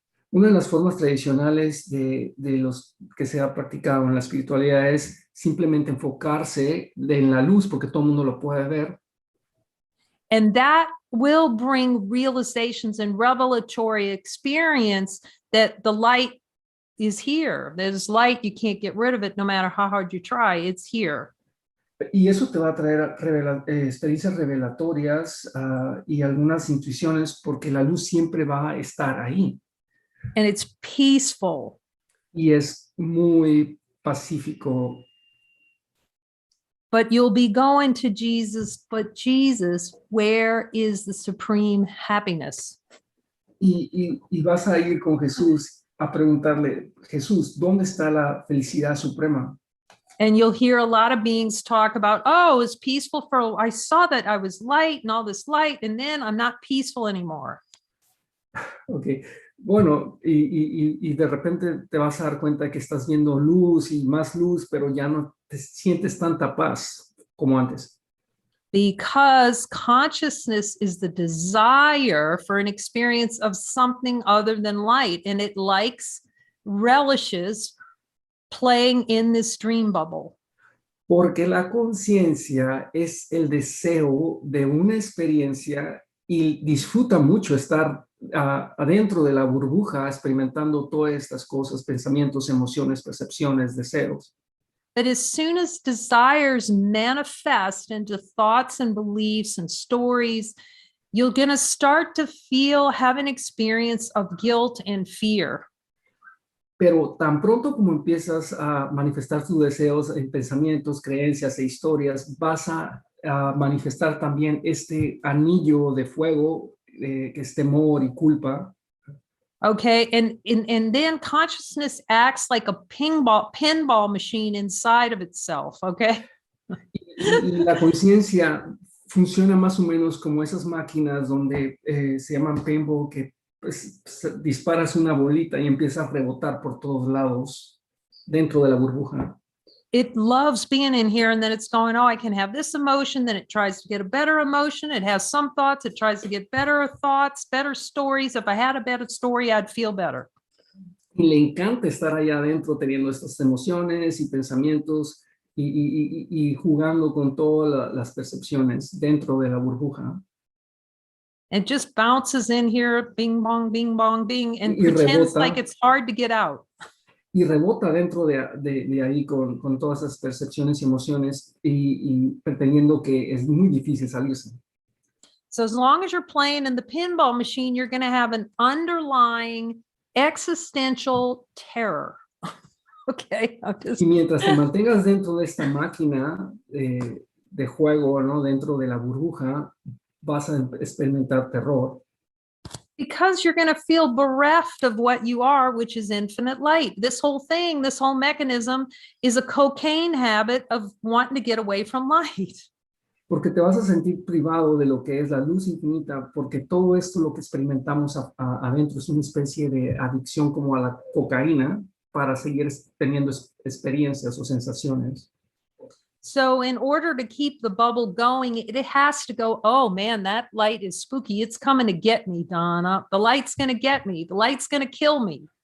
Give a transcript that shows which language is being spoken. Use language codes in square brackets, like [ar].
[es] Una de las formas tradicionales de los que se ha practicado en la espiritualidad es simplemente enfocarse en la luz, porque todo el mundo lo puede ver. [en] And that will bring realizations and revelatory experience that the light is here. There's light, you can't get rid of it no matter how hard you try, it's here. [es] Y eso te va a traer experiencias revelatorias y algunas intuiciones, porque la luz siempre va a estar ahí. [en] And it's peaceful. [es] Y es muy pacífico. [en] But you'll be going to Jesus, but Jesus, where is the supreme happiness? [es] Y vas a ir con Jesús a preguntarle, Jesús, ¿dónde está la felicidad suprema? [en] And you'll hear a lot of beings talk about, oh, it's peaceful I saw that I was light and all this light, and then I'm not peaceful anymore. [es] Ok, bueno, y de repente te vas a dar cuenta que estás viendo luz y más luz, pero ya no te sientes tanta paz como antes. [en] Because consciousness is the desire for an experience of something other than light, and it relishes playing in this dream bubble. [es] Porque la conciencia es el deseo de una experiencia y disfruta mucho estar adentro de la burbuja experimentando todas estas cosas, pensamientos, emociones, percepciones, deseos. [en] But as soon as desires manifest into thoughts and beliefs and stories, you're going to start to have an experience of guilt and fear. [es] Pero tan pronto como empiezas a manifestar tus deseos en pensamientos, creencias e historias, vas a manifestar también este anillo de fuego que es temor y culpa. [en] Okay, and then consciousness acts like a pinball machine inside of itself, okay? [es] Y la conciencia funciona más o menos como esas máquinas donde se llaman pinball, que pues, disparas una bolita y empieza a rebotar por todos lados dentro de la burbuja. [en] It loves being in here, and then it's going, oh, I can have this emotion, then it tries to get a better emotion. It has some thoughts, it tries to get better thoughts, better stories. If I had a better story, I'd feel better. [es] Y le encanta estar allá adentro teniendo estas emociones y pensamientos y jugando con todas las percepciones dentro de la burbuja. [en] It just bounces in here, bing, bong, bing, bong, bing, and [es] Y [en] pretends [es] rebota. [en] like it's hard to get out. [es] Y rebota dentro de ahí con todas esas percepciones y emociones y pretendiendo que es muy difícil salirse. [en] So as long as you're playing in the pinball machine, you're going to have an underlying existential terror. Okay. [es] Y mientras te mantengas dentro de esta máquina de juego, ¿no? Dentro de la burbuja, vas a experimentar terror. [en] Because you're going to feel bereft of what you are, which is infinite light. This whole thing, this whole mechanism is a cocaine habit of wanting to get away from light. [es] Porque te vas a sentir privado de lo que es la luz infinita, porque todo esto lo que experimentamos adentro es una especie de adicción como a la cocaína para seguir teniendo experiencias o sensaciones. [en] So in order to keep the bubble going, it has to go, oh man, that light is spooky. It's coming to get me, Donna. The light's going to get me. The light's going to kill me.